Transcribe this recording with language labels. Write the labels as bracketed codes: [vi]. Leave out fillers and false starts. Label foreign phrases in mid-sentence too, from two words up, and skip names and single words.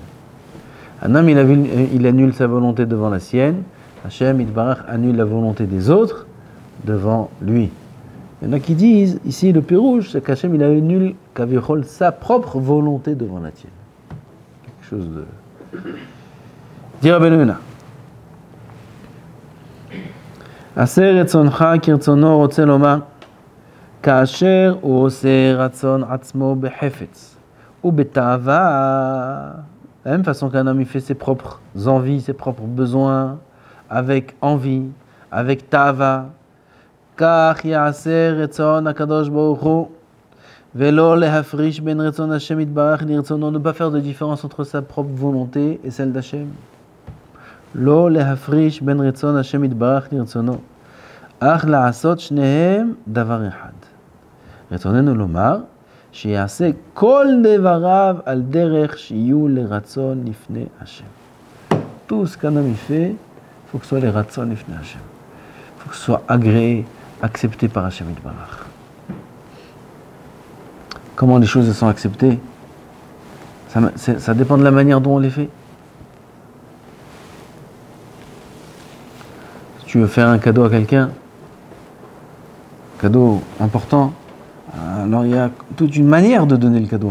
[fr] Un homme, il annule sa volonté devant la sienne. [he] השם יתברך [fr] annule la volonté des autres devant lui. Il y en a qui disent, ici le Pérouge, c'est qu'Hachem il annule Kavichol sa propre volonté devant la tienne. Quelque chose de... Dire Rabbeinu Yonah. [he] עשה רצונך כרצונו רוצה לומר, כאשר הוא עושה רצון עצמו בחפץ, ובתאווה. [fr] De la même façon qu'un homme il fait ses propres envies, ses propres besoins, avec envie, avec tava. [he] כך יעשה רצון הקדוש ברוך הוא ולא להפריש בין רצון השם יתברך לרצונו. [fr] Ne pas faire de différence entre sa propre volonté et celle d'Hachem. [he] לא להפריש בין רצון השם יתברך לרצונו. אך לעשות שניהם דבר אחד. רצוננו לומר שיעשה כל דבריו על דרך שיהיו לרצון לפני השם. [fr] Tout ce qu'un homme fait, il faut que ce soit les [he] רצון לפני השם. [fr] Il faut que ce soit agréé, accepté par [he] השם יתברך. [fr] Comment les choses sont acceptées? Ça dépend de la manière dont on les fait. Si tu veux faire un cadeau à quelqu'un, cadeau important, alors il y a toute une manière de donner le cadeau.